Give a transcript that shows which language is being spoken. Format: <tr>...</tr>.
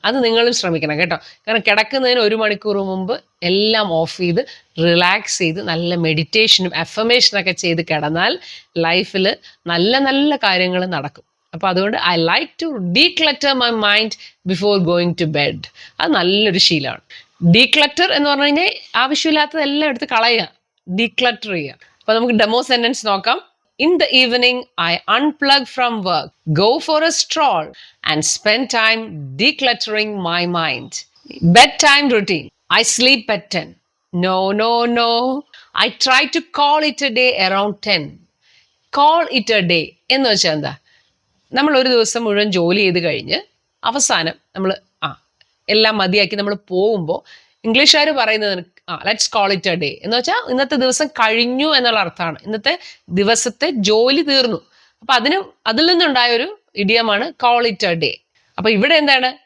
<ml>അത് നിങ്ങളും ശ്രമിക്കണം കേട്ടോ. കാരണം കിടക്കുന്നതിന് 1 മണിക്കൂർ മുമ്പ് എല്ലാം ഓഫ് ചെയ്ത് റിലാക്സ് ചെയ്ത് നല്ല മെഡിറ്റേഷനും അഫർമേഷനൊക്കെ ചെയ്ത് കിടന്നാൽ ലൈഫിൽ നല്ല നല്ല കാര്യങ്ങൾ നടക്കും. അപ്പോൾ അതുകൊണ്ട്</ml> <en>I like to declutter my mind before going to bed.</en> <ml>അത് നല്ലൊരു ശീലമാണ്. ഡീക്ലറ്റർ എന്ന് പറഞ്ഞു കഴിഞ്ഞാൽ ആവശ്യമില്ലാത്തതെല്ലാം എടുത്ത് കളയുക, ഡീക്ലറ്റർ ചെയ്യുക. അപ്പോൾ നമുക്ക് ഡെമോ സെന്റൻസ് നോക്കാം.</ml> <en>In the evening, I unplug from work, go for a stroll, and spend time decluttering my mind. Bedtime routine. I sleep at 10. No. I try to call it a day around 10. Call it a day</en> <ml>എന്ന് വെച്ചാൽ എന്താ? നമ്മൾ ഒരു ദിവസം മുഴുവൻ ജോലി ചെയ്ത് കഴിഞ്ഞ് അവസാനം നമ്മൾ എല്ലാം മതിയാക്കി നമ്മൾ പോകുമ്പോൾ ഇംഗ്ലീഷുകാർ പറയുന്നത്</ml> <en>let's call it a day</en> <ml>എന്ന് വെച്ചാൽ ഇന്നത്തെ ദിവസം കഴിഞ്ഞു എന്നുള്ള അർത്ഥമാണ്. ഇന്നത്തെ ദിവസത്തെ ജോലി തീർന്നു. അപ്പൊ അതിൽ നിന്നുണ്ടായൊരു ഇഡിയമാണ്</ml> <en>Call it a day.</en> <ml>അപ്പൊ ഇവിടെ എന്താണ്?</ml>